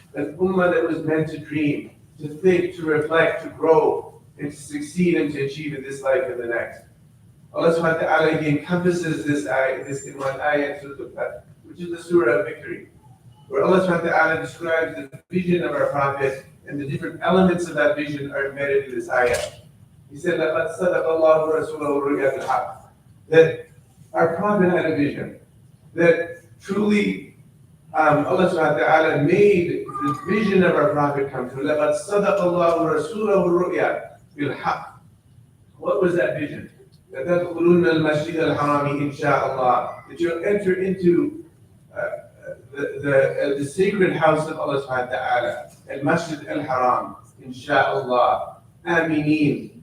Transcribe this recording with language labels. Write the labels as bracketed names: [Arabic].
[English] An ummah that was meant to dream, to think, to reflect, to grow, and to succeed and to achieve in this life and the next. Allah subhanahu wa ta'ala encompasses this in one ayah, Surah, which is the surah of victory, where Allah subhanahu wa ta'ala describes the vision of our Prophet, and the different elements of that vision are embedded in this ayah. He said, [Arabic] لَقَدْ صَدَقَ اللَّهُ رَسُولَهُ الرُّؤْيَا بِالْحَقِّ. [English] That our Prophet had a vision, that truly Allah subhanahu wa ta'ala made the vision of our Prophet come true. [Arabic] لَقَدْ صَدَقَ اللَّهُ رَسُولَهُ الرُّؤْيَا بِالْحَقِّ. [English] What was that vision? [Arabic] لَتَدْخُلُنَّ الْمَسْجِدَ الْحَرَامِ إِنْ شَاءَ اللَّهِ. [English] That you'll enter into the sacred house of Allah subhanahu wa ta'ala, al-Masjid al-Haram, insha'Allah, aminin.